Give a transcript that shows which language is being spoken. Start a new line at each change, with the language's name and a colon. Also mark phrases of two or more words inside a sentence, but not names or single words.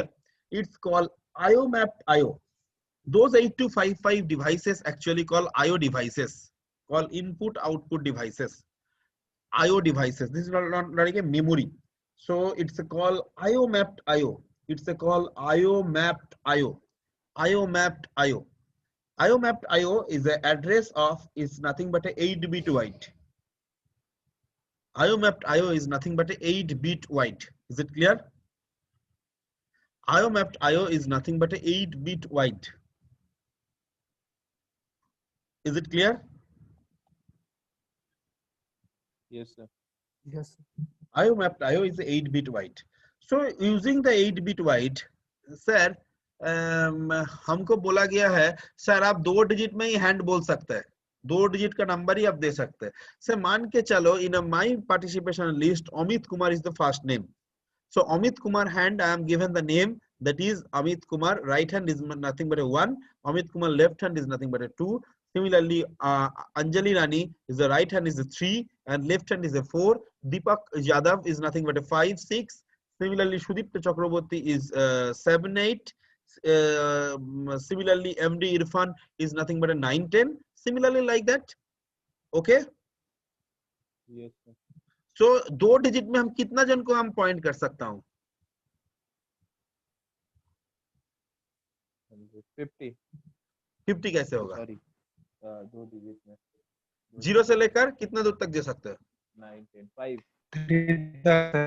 English: It's called IO mapped IO. Those 8255 devices actually call IO devices, called input output devices. IO devices. This is not like a memory. So it's a call IO mapped IO. It's a call IO mapped IO. IO mapped IO. IO mapped IO is the address of is nothing but a 8-bit wide. IO mapped IO is nothing but a 8-bit wide. Is it clear? IO mapped IO is nothing but a 8-bit wide. Is it clear? Yes, sir. Yes, sir. IO mapped IO is 8-bit wide. So using the 8-bit wide,
Hindi: sir, हमको बोला गया है सर आप 2 डिजिट में ही हैंड बोल सकते हैं, 2 डिजिट का नंबर ही आप दे सकते हैं. सर मान के चलो
English: in my participation list Amit Kumar is the first name. So Amit Kumar hand, I am given the name that is Amit Kumar. Right hand is nothing but a 1. Amit Kumar left hand is nothing but a 2. Similarly, Anjali Rani is the right hand is a 3 and left hand is a 4. Deepak Yadav is nothing but a 5, 6. Similarly, Sudipta Chakraborty is 7, 8. Similarly, MD Irfan is nothing but a 9, 10. Similarly, like that. Okay. Yes, sir.
Hindi: So 2 डिजिट में हम कितना जन को हम पॉइंट कर सकता हूं? 50. 50 कैसे होगा? सॉरी, 2 डिजिट में 0 से लेकर कितना दूर तक दे सकते हैं? 9, 10, 5. 3,